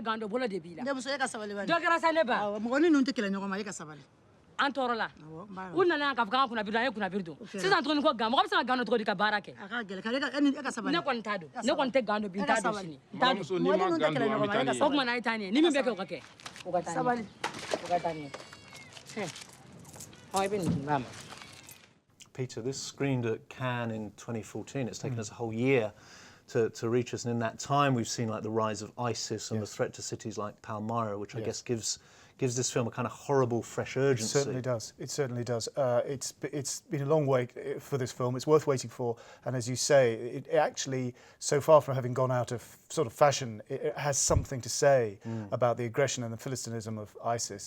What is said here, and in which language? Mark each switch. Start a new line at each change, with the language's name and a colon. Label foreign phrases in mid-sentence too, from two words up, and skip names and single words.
Bambara: gando bolo de b'i la ndenmuso e ka sabali bani dɔ kɛra sa ne ba mɔgɔ ni ninnu tɛ kɛlɛ ɲɔgɔn ma e ka sabali an tɔɔrɔ la u nana yan k'a fɔ k'an ka kunnabiri an ye kunnabiri don sisan tuguni ko gan mɔgɔ bɛ se ka gando cogo di ka baara kɛ a ka gɛlɛn e ka sabali ne kɔni t'a dɔn ne kɔni tɛ gando bi n t'a dɔn sini n t'a dɔn mɔgɔ ni ninnu tɛ kɛlɛ ɲɔgɔn ma e ka sabali o tuma na i taa ni ye ni min bɛ kɛ o ka kɛ o ka taa sabali o ka taa ni ye ɔ i bɛ nin dun k'a ma.
English: Peter, this screened at Cannes in 2014. It's taken us a whole year to reach us, and in that time we've seen like the rise of ISIS and the threat to cities like Palmyra, which I guess gives this film a kind of horrible, fresh urgency. It certainly does. It certainly does. It's been a long wait for this film. It's worth waiting for, and as you say, it actually, so far from having gone out of sort of fashion, it has something to say about the aggression and the Philistinism of ISIS.